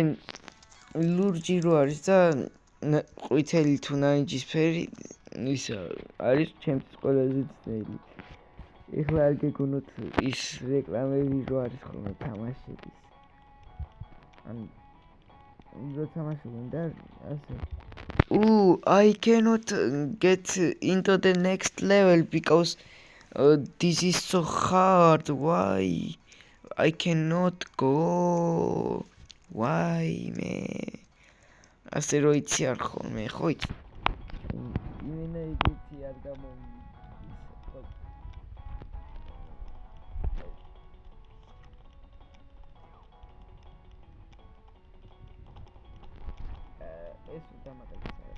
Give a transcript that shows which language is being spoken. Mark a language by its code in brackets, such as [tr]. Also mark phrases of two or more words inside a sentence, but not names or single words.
[ka] ლურჯი რო არის და ყვითელი თუ ნარინჯისფერი ისა არის ჩემთვის ყველაზე ძნელი ეხლა არ გეგონოთ ის რეკლამები რო არის ხოლმე თამაშების ან რო თამაში უნდა ასე [en] I cannot get into the next level because This is so hard. Why? I cannot go. Why, man? [ka] ასე რო იცი არ ხოლმე, ხო იცი? იმენა იგიცი არ გამომიდის. ეს დამატებაა.